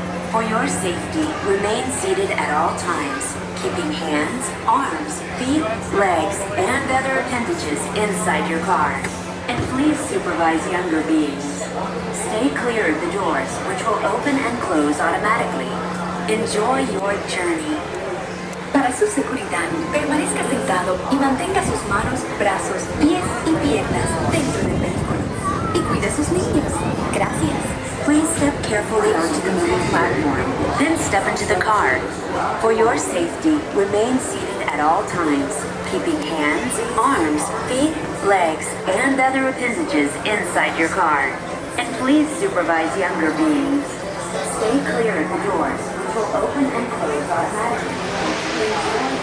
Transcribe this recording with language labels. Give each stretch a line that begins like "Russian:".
English: For your safety, remain seated at all times, keeping hands, arms, feet, legs, and other appendages inside your car. And please supervise younger beings. Stay clear of the doors, which will open and close automatically. Enjoy your journey.
Spanish: Para su seguridad, permanezca sentado y mantenga sus manos, brazos, pies y piernas dentro del vehículo. Y cuide a sus niños. Gracias.
English: Please step carefully onto the moving platform, then step into the car. For your safety, remain seated at all times, keeping hands, arms, feet, legs, and other appendages inside your car. And please supervise younger beings. Stay clear of the doors, which will open and close automatically.